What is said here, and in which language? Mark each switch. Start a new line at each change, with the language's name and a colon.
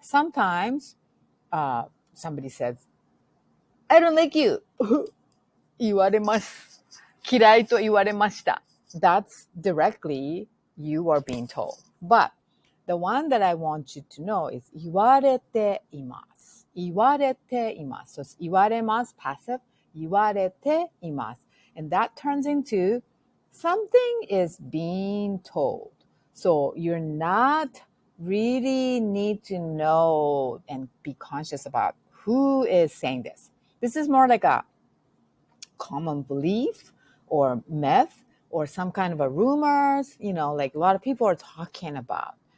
English: Sometimes somebody says, I don't like you.
Japanese: 言われます.嫌いと言われました.
English: That's directly you are being told. But the one that I want you to know is 言われています. 言われています. So it's 言われます passive.
Japanese: 言われています.
English: And that turns into something is being told. So you're not really need to know and be conscious about who is saying this. This is more like a common belief or myth or some kind of a rumors, like a lot of people are talking about.